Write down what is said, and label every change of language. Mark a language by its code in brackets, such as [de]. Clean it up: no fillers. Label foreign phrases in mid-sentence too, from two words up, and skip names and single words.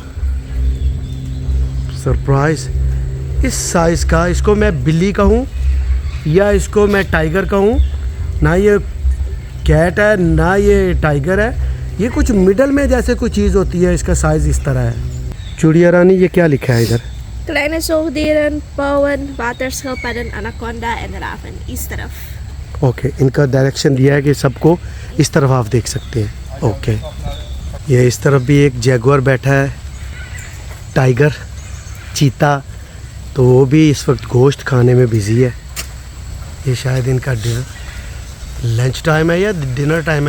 [hi] सरप्राइज़, इस साइज़ का, इसको मैं बिल्ली कहूँ या इसको मैं टाइगर कहूँ, ना ये कैट है ना ये टाइगर है, ये कुछ मिडल में जैसे कोई चीज़ होती है। इसका साइज़ इस तरह है। चिड़िया रानी, ये क्या लिखा है इधर? [nl] Kleine zoogdieren, pauwen, waterschildpadden, anaconda en raven. [hi] इस तरफ। ओके, इनका डायरेक्शन दिया है कि सबको इस तरफ आप देख सकते हैं। ओके, ये इस तरफ भी एक जैगुआर बैठा है, टाइगर, चीता, तो वो भी इस वक्त गोश्त खाने में बिज़ी है। ये शायद इनका [en] lunch time [hi] है या [en] dinner time [hi] है।